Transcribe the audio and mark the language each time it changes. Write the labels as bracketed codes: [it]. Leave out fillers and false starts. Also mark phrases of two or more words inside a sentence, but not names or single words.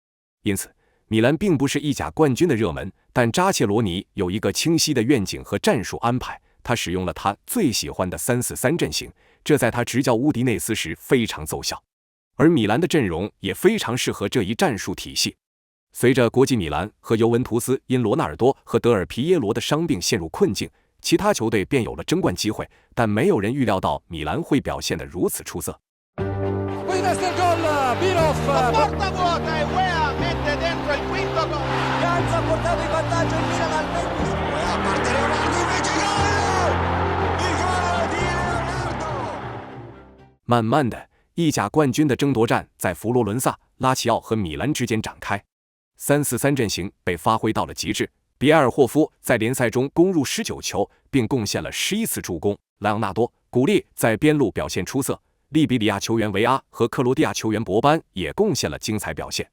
[zh] 因此，米兰并不是意甲冠军的热门，但扎切罗尼有一个清晰的愿景和战术安排，他使用了他最喜欢的3-4-3阵型，这在他执教乌迪内斯时非常奏效。而米兰的阵容也非常适合这一战术体系。随着国际米兰和尤文图斯因罗纳尔多和德尔皮耶罗的伤病陷入困境，其他球队便有了争冠机会，但没有人预料到米兰会表现得如此出色。 [it] Porta vuota e Weah mette dentro il quinto gol. Ganza ha portato in vantaggio il Milan al 25. Weah parte Leonardo invece gol! Il gol di Leonardo! [zh] 慢慢的，意甲冠军的争夺战在佛罗伦萨、拉齐奥和米兰之间展开。3-4-3阵型被发挥到了极致，比埃尔霍夫在联赛中攻入19球，并贡献了11次助攻。莱昂纳多·古利在边路表现出色。利比里亚球员维阿和克罗地亚球员博班也贡献了精彩表现。